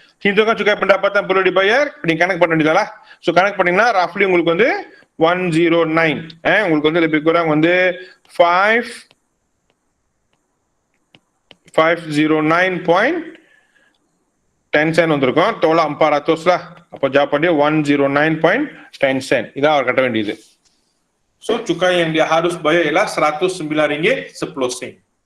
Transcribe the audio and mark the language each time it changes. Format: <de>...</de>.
<ms>Hitungkan cukai pendapatan perlu dibayar,</ms> <ta>kanaku பண்ணீங்களா? So கணக்கு பண்ணீங்கன்னா roughly உங்களுக்கு வந்து 109. உங்களுக்கு வந்து</ta> <ms>lebih kurang</ms> <ta>வந்து 509.10 sen வந்திருக்கும்.</ta> <ms>tolak 400 lah. அப்ப jawapan dia 109.10 sen.</ms> <ta>இதான் அவர் கட்ட வேண்டியது.</ta> <ms>So cukai yang dia harus bayar ialah 109 ringgit 10 sen.</ms>